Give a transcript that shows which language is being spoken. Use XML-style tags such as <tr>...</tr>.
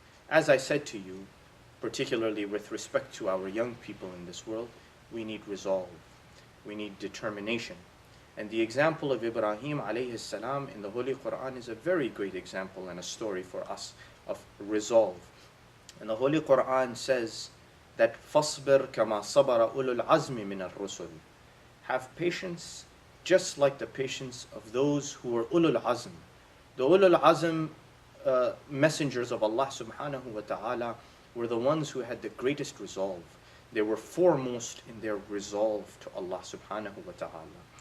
<en>As I said to you, particularly with respect to our young people in this world, we need resolve. We need determination. And the example of Ibrahim alayhi salam in the Holy Quran is a very great example and a story for us of resolve. And the Holy Quran says that</en> <ar>فَاصْبِرْ كَمَا صَبَرَ أُولُو الْعَزْمِ مِنَ الرُّسُلِ.</ar> <en>Have patience just like the patience of those who were ulul azm. The ulul azm messengers of Allah subhanahu wa ta'ala were the ones who had the greatest resolve. They were foremost in their resolve to Allah subhanahu wa ta'ala.</en>